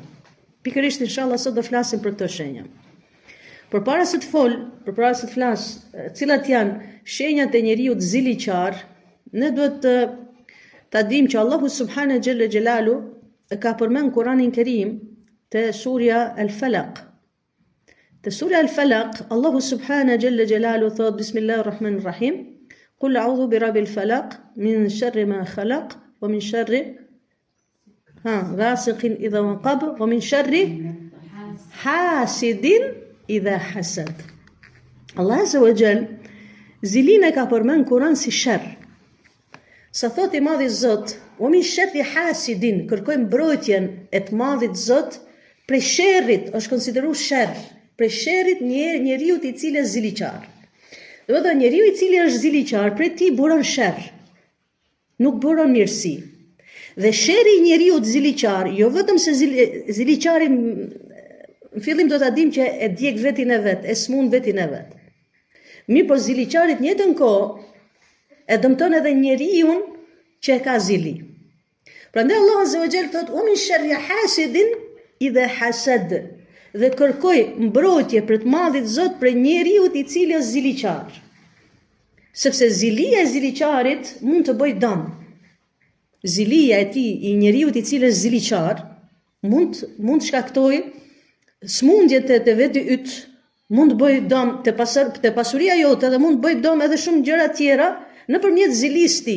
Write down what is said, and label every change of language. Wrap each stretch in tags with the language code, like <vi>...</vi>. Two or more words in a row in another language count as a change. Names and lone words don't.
<sq>Pikërisht inshallah sot do flasim për këto shenja. Përpara se të flas, cilat janë shenjat e njeriu të ziliqar, ne duhet ta dimë që Allahu</sq> <ar>سبحانه جل جلاله</ar> <sq>e ka përmend Kur'anin Kerim te surja Al-Falaq. Te surja</sq> <ar>Al-Falaq, Allahu سبحانه جل جلاله thot بسم الله الرحمن الرحيم قل أعوذ برب الفلق من شر ما خلق ومن شر غاسق إذا وقب ومن شر حاسد إذا حسد.</ar> <sq>Allah</sq> <ar>عز وجل</ar> <sq>zilin e ka përmend Kur'an si sharr. Sa thot i madhi Zot,</sq> <ar>ومن شر حاسد,</ar> <sq>kërkojmë mbrojtjen e të madhit Zot prej sherrit, është konsideruar sherr, prej sherrit njeriu i cili është ziliqar. Do të thotë njeriu i cili është ziliqar, prej tij buron sherr, nuk buron mirësi. Dhe sherri i njeriu të ziliqar, jo vetëm se ziliqari në fillim do ta dim që e djeg vetin e vet, e smund vetin e vet. Mirë, po ziliqarit në njëjtën kohë e dëmton edhe njeriu që e ka zili. Prandaj Allah</sq> <ar>عز وجل</ar> <sq>thot:</sq> <ar>"ومن شر حاسد إذا حسد."</ar> <sq>Dhe kërkoj mbrojtje për të madhit Zot për njeriu i cili është ziliqar. Sepse zilia e ziliqarit mund të bëjë dëm. Zilia e tij i njeriu i cili është ziliqar mund shkaktojë smundjet e vetë yt, mund të bëjë dëm te pasuria jote dhe mund të bëjë dëm edhe shumë gjëra tjera nëpërmjet zilisë tij.</sq>